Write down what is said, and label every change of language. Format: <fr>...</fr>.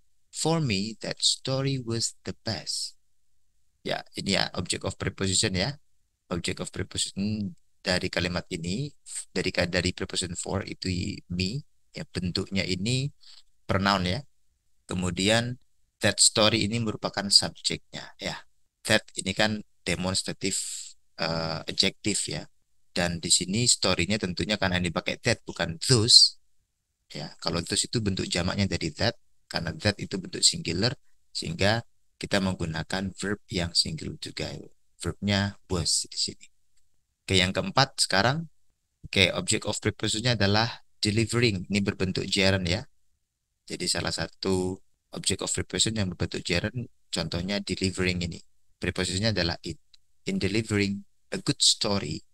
<en>For me, that story was the best.</en> <id>Ya, ini ya object of preposition ya. Object of preposition dari kalimat ini dari preposition for itu me ya, bentuknya ini pronoun ya. Kemudian that story ini merupakan subjeknya ya. That ini kan demonstrative adjective ya. Dan di sini story-nya tentunya karena dipakai that bukan those ya. Kalau those itu bentuk jamaknya dari that, karena that itu bentuk singular sehingga kita menggunakan verb yang singular juga. Verbnya was di sini. Oke, yang keempat sekarang. Oke, object of prepositionnya adalah delivering. Ini berbentuk gerund ya. Jadi salah satu object of preposition yang berbentuk gerund, contohnya delivering ini. Prepositionnya adalah it.</id> <en>In delivering a good story.</en>